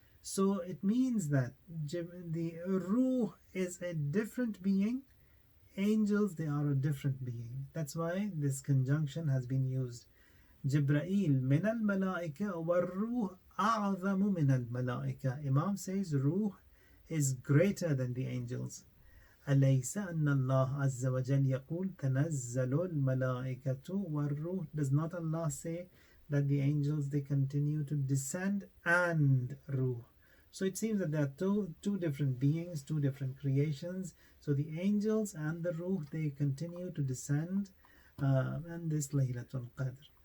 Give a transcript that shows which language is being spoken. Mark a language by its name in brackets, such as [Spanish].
[English] So it means that the ruh is a different being, angels, they are a different being. That's why this conjunction has been used. [Arabic] Jibreel min al malaika wa ruh a'zamu min al malaika. [English] Imam says ruh is greater than the angels. [Arabic] أليس أن الله عز وجل يقول تنزل الملائكة والروح? [English] Does not Allah say that the angels, they continue to descend, and ruh? So it seems that there are two different beings, two different creations. So the angels and the ruh, they continue to descend, and this Laylatul Qadr.